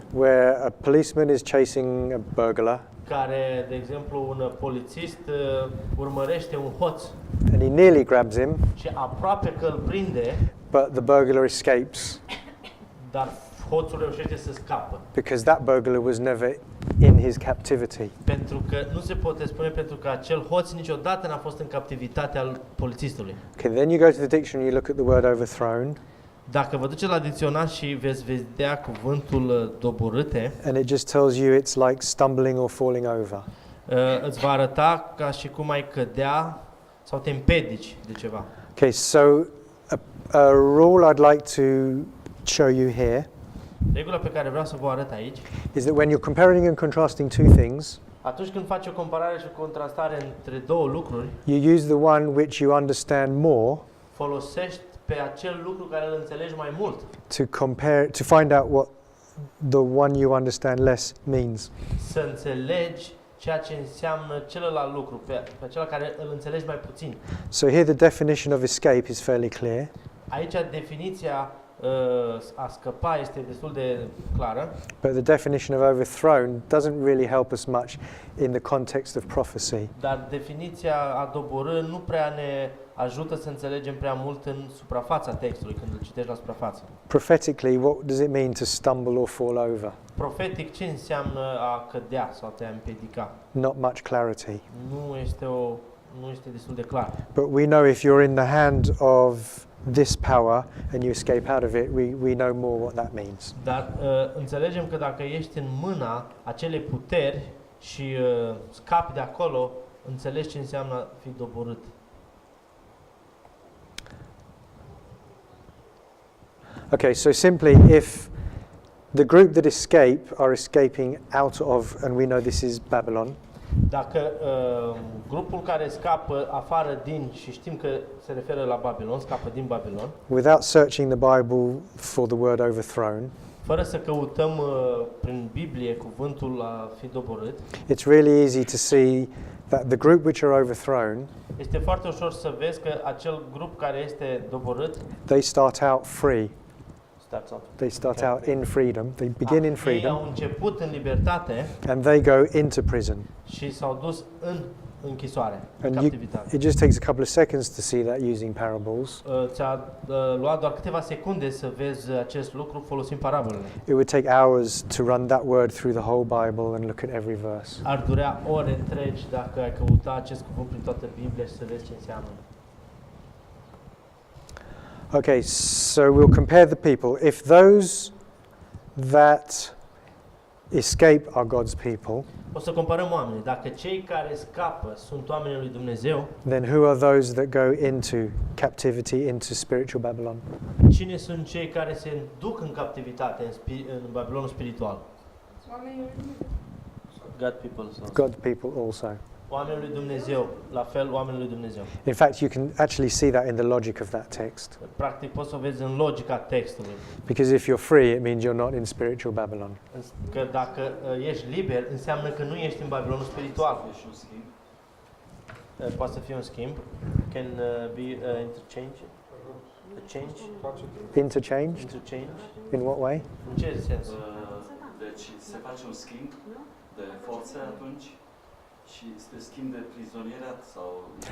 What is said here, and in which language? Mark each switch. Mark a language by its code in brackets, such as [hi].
[en] where a policeman is chasing a burglar [ro] care, de exemplu, un polițist urmărește un hoț [en] and he nearly grabs him, [ro] și aproape că îl prinde, [en] but the burglar escapes [ro] dar hoțul reușește să scapă. [en] because that burglar was never in his captivity. [ro] Pentru că nu se poate spune pentru că acel hoț niciodată n-a fost în captivitatea al polițistului. [en] Okay, then you go to the dictionary, you look at the word overthrown, [ro] Dacă vă duceți la dicționar și veți vedea cuvântul doborâte, [en] and it just tells you it's like stumbling or falling over. [ro] îți va arăta ca și cum ai cădea sau te împiedici de ceva. [en] Okay, so a rule I'd like to show you here [ro] Regula pe care vreau să vă arăt aici, [en] is that when you're comparing and contrasting two things, [ro] atunci când faci o comparare și o contrastare între două lucruri, [en] you use the one which you understand more [ro] folosești pe acel lucru care îl înțelegi mai mult, [en] to find out what the one you understand less means. [ro] să înțelegi ceea ce înseamnă celălalt lucru, pe acela care îl înțelegi mai puțin. [en] So here the definition of escape is fairly clear, [ro] Aici definiția a scăpa este destul de clară, [en] but the definition of overthrown doesn't really help us much in the context of prophecy. [ro] dar definiția a doborî nu prea ne ajută să înțelegem prea mult în suprafața textului, când îl citești la suprafață. [en] Prophetically, what does it mean to stumble or fall over? [ro] Profetic, ce înseamnă a cădea sau a te împiedica? [en] Not much clarity. [ro] Nu este destul de clar. [en] But we know if you're in the hand of this power and you escape out of it, we know more what that means. [ro] Dar înțelegem că dacă ești în mâna acelei puteri și scapi de acolo, înțelegi ce înseamnă a fi doborât. [en] Okay, so simply if the group that escape are escaping out of, and we know this is Babylon, [ro] Dacă grupul care scapă afară din, și știm că se referă la Babilon, scapă din Babilon, [en] without searching the Bible for the word overthrown, [ro] fără să căutăm prin Biblie cuvântul a fi doborât, [en] it's really easy to see that the group which are overthrown, [ro] este foarte ușor să vezi că acel grup care este doborât, [en] they start out free. They start out in freedom. They begin in [ro] ei [en] freedom, [ro] au început în libertate [en] and they go into prison. [ro] și s-au dus în închisoare, în [en] And [ro] captivitate. [en] it just takes a couple of seconds to see that using parables. [ro] Ți-a luat doar câteva secunde să vezi acest lucru folosind parabolele. [en] It would take hours to run that word through the whole Bible and look at every verse. [ro] Ar durea ore întregi dacă ai căuta acest cuvânt prin toată Biblia și să vezi ce înseamnă. [en] Okay, so we'll compare the people. If those that escape are God's people, [ro] O să comparăm oamenii. Dacă cei care scapă sunt oamenii lui Dumnezeu, [en] then who are those that go into captivity, into spiritual Babylon? [ro] cine sunt cei care se duc în captivitate, în Babilonul spiritual? [en] God people. God people also. [ro] Oamenii lui Dumnezeu, la fel oamenii lui Dumnezeu. [en] In fact, you can actually see that in the logic of that text. [ro] Practic poți să o vezi în logica textului. [en] Because if you're free, it means you're not in spiritual Babylon. [ro] Că dacă ești liber, înseamnă că nu ești în Babilonul spiritual. Poate să fie un schimb. [en] Can be interchange. A change. Interchange? Interchange. In what way? [ro] În ce sens? Deci se face un schimb de forțe atunci și se schimb de prizonierat sau...